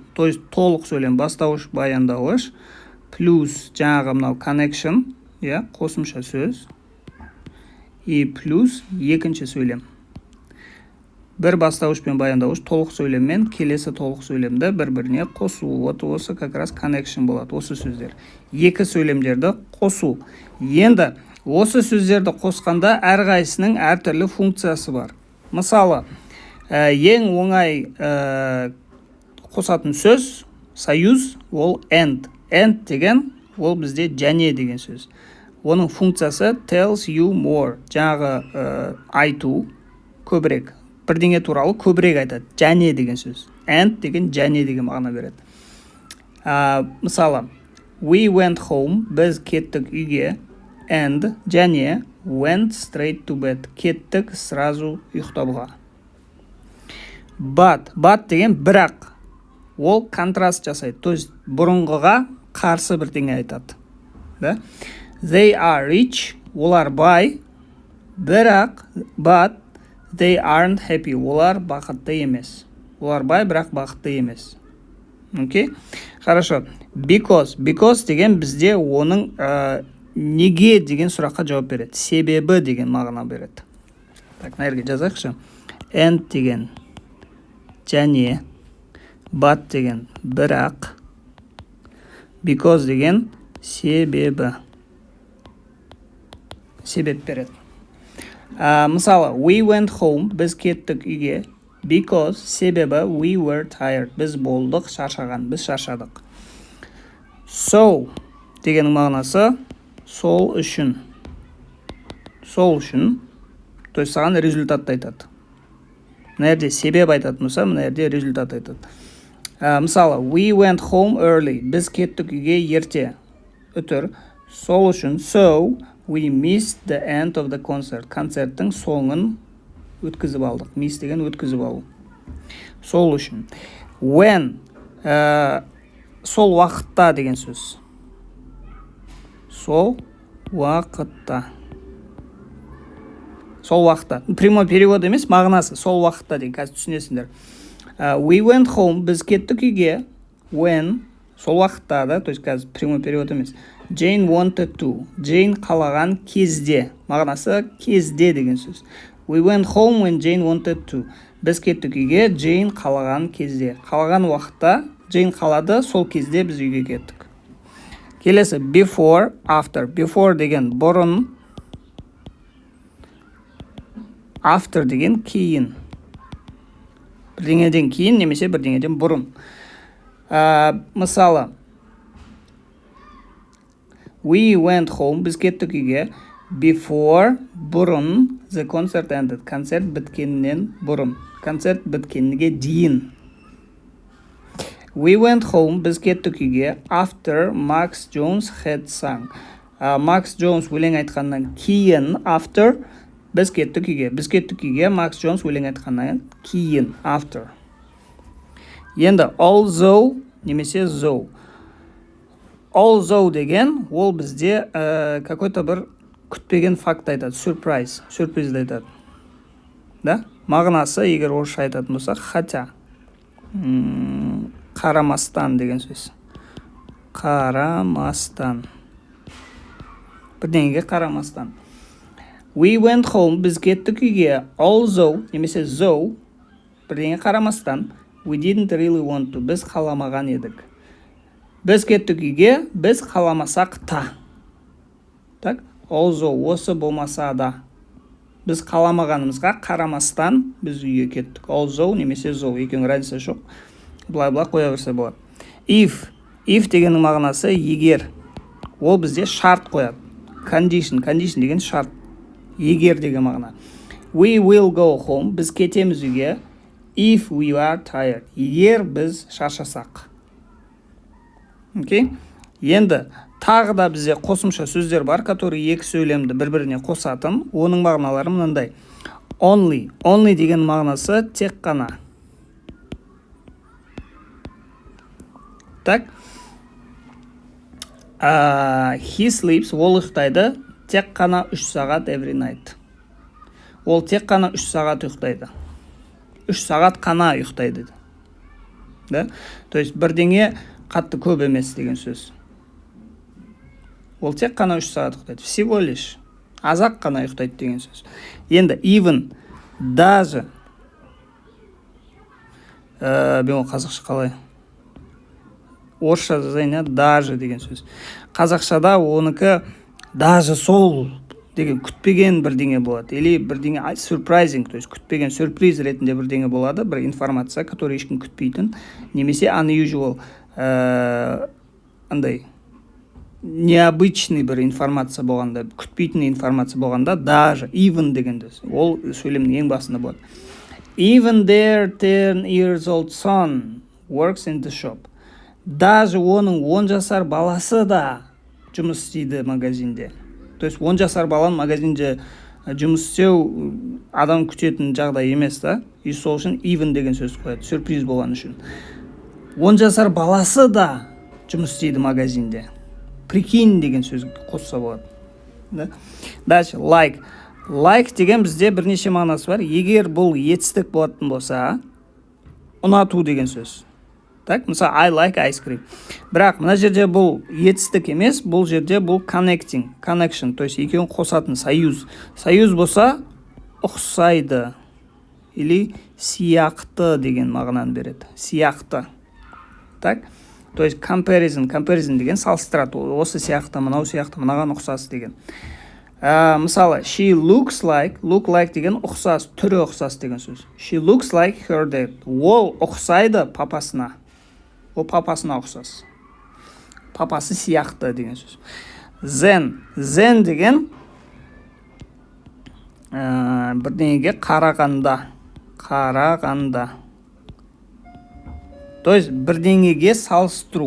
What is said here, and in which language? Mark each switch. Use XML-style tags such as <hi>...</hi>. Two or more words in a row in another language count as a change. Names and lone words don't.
<ru>То есть</ru> <kk>толық сөйлем, бастауыш, баяндауыш, плюс жаңағы мынау connection, қосымша сөз, и плюс екінші сөйлем. Бір бастауыш пен баяндауыш толық сөйлеммен келесі толық сөйлемді бір-біріне қосу. Вот осы</kk> <ru>как раз</ru> <kk>connection болады, осы сөздер. Екі сөйлемдерді қосу. Енді осы сөздерді қосқанда әрқайсының әртүрлі функциясы бар. Мысалы, ең оңай қосатын сөз, союз, ол and. And деген, ол бізде және деген сөз. Оның функциясы</kk> <en>tells you more.</en> <kk>Жаңағы айту көбірек. Бірдеңе туралы көбірек айтады. Және деген сөз. And деген және деген мағына береді. Мысалы,</kk> <en>we went home,</en> <kk>біз кеттік үйге,</kk> <en>and және went straight to bed,</en> <kk>кеттік сразу ұйықтауға. But деген бірақ, ол контраст жасайды.</kk> <ru>То есть</ru> <kk>бұрынғыға қарсы бірдеңе айтады. Да?</kk> <en>They are rich,</en> <kk>олар бай, бірақ,</kk> <en>but they aren't happy,</en> <kk>олар бақытты емес. Олар бай, бірақ бақытты емес. Окей? Хорошо. Because деген бізде оның неге деген сұраққа жауап береді. Себебі деген мағына береді. Так, нәрге жазайықшы. And деген және, but деген бірақ, because деген себебі. Себеп береді. Мысалы,</kk> <en>we went home,</en> <kk>біз кеттік үйге,</kk> <en>because себебі we were tired,</en> <kk>біз болдық, шаршаған, біз шаршадық. So дегеннің мағынасы сол үшін. Сол үшін,</kk> <ru>то есть</ru> <kk>саған результатты айтады. Мына жерде себеп айтатын болса, мына жерде результат айтады. Мысалы,</kk> <en>we went home early,</en> <kk>біз кеттік үйге ерте, үтір. Сол үшін,</kk> <en>so we missed the end of the concert.</en> <kk>Концерттің соңын өткізіп алдық. Miss деген өткізіп алу. Сол үшін. When, сол уақытта деген сөз. Сол уақытта. Сол уақытта.</kk> <ru>Прямой перевод</ru> <kk>емес, мағынасы. Сол уақытта деген, қазір түсінесіңдер.</kk> <en>We went home,</en> <kk>біз кеттік үйге. When, сол уақытта, да,</kk> <ru>то есть</ru> <kk>қазір</kk> <ru>прямой перевод</ru> <kk>емес.</kk> <en>Jane wanted to.</en> <kk>Jane қалаған кезде. Мағынасы кезде деген сөз.</kk> <en>We went home when Jane wanted to.</en> <kk>Біз кеттік үйге, Jane қалаған кезде. Қалаған уақытта Jane қалады, сол кезде біз үйге кеттік. Келесі, before, after. Before деген бұрын. After деген кейін. Бірдеңеден кейін, немесе бірдеңеден бұрын. Мысалы,</kk> <en>we went home,</en> <kk>біз кеттік үйге,</kk> <en>before, бұрын, the concert ended.</en> <kk>Концерт біткеннен бұрын. Концерт біткенге дейін.</kk> <en>We went home,</en> <kk>біз кеттік үйге,</kk> <en>after Max Jones had sung.</en> <kk>Max Jones өлең айтқаннан кейін, after, біз кеттік үйге. Біз кеттік үйге, Max Jones өлең айтқаннан кейін, after. Енді, although, немесе though. Although деген, ол бізде какой-то бір күтпеген факт айтады, surprise, сюрпризді айтады. Да? Мағынасы, егер орысша айтатын болса, хотя. Қарамастан деген сөз. Қарамастан. Бірдеңеге қарамастан.</kk> <en>We went home,</en> <kk>біз кеттік үйге, although, немесе though, бірдеңе қарамастан,</kk> <en>we didn't really want to,</en> <kk>біз қаламаған едік. Біз кеттік үйге, біз қаламасақ та. Так? Although, осы болмаса да. Біз қаламағанымызға қарамастан біз үйге кеттік. Although, немесе though, екеуінің разница жоқ. Былай-былай қоя берсе болады. If дегеннің мағынасы егер. Ол бізде шарт қояды. Condition деген шарт. Егер деген мағына.</kk> <en>We will go home,</en> <kk>біз кетеміз үйге.</kk> <en>if we are tired.</en> <kk>Егер біз шаршасақ. Окей? Енді тағы да бізде қосымша сөздер бар, которые екі сөйлемді бір-біріне қосатын. Оның мағыналары мынандай. Only. Only деген мағынасы тек қана. Так.</kk> <en>He sleeps.</en> <kk>Ол ұйықтайды тек қана 3 сағат</kk> <en>every night.</en> <kk>Ол тек қана 3 сағат ұйықтайды. 3 сағат қана ұйықтайды. Да?</kk> <ru>То есть</ru> <kk>бірдеңе қатты көп емес деген сөз. Ол тек қана 3 сағат ұйықтайды.</kk> <ru>Всего лишь.</ru> <kk>Азақ қана ұйықтайды деген сөз. Енді even, даже. Мен қазақша қалай? Орысша жазайын, даже деген сөз. Қазақшада оныкі даже сол деген күтпеген бірдеңе болады. Или бірдеңе surprising,</kk> <ru>то есть</ru> <kk>күтпеген сюрприз ретінде бірдеңе болады, бір информация, который ешкім күтпейтін, немесе unusual, андай необычный бір информация болғанда, күтпейтін информация болғанда, даже even деген сөз. Ол сөйлемнің ең басында болады.</kk> <en>Even their 10 years old son works in the shop.</en> <kk>Даже оның 10 жасар баласы да жұмыс істейді магазинде.</kk> <ru>То есть</ru> <kk>10 жасар балан магазинде жұмыс істеу адам күтетін жағдай емес та. И сол үшін even деген сөз қояды, сюрприз болған үшін. 10 жасар баласы да жұмыс істейді магазинде. Прикинь деген сөз қосса болады.</kk> <ru>Да? Дальше</ru> <kk>like. Like деген бізде бірнеше мағынасы бар. Егер бұл етістік болатын болса, ұнату деген сөз. Так, мысалы,</kk> <en>I like ice cream.</en> <kk>Бірақ, мына жерде бұл етістік емес, бұл жерде бұл connection,</kk> <ru>то есть</ru> <kk>екеуін қосатын союз. Союз болса, ұқсайды, или сияқты деген мағынаны береді. Сияқты. Так,</kk> <ru>то есть</ru> <kk>comparison деген салыстырады. Осы сияқты, мынау сияқты, мынаған ұқсас деген. Мысалы,</kk> <en>she looks like, look like</en> <kk>деген ұқсас, түрі ұқсас деген сөз.</kk> <en>She looks like her dad.</en> <kk>Ол ұқсайды папасына. Ол папасына ұқсас. Папасы сияқты деген сөз. Then деген бірдеңеге қарағанда.</kk> <ru>То есть</ru> <kk>бірдеңеге салыстыру.</kk>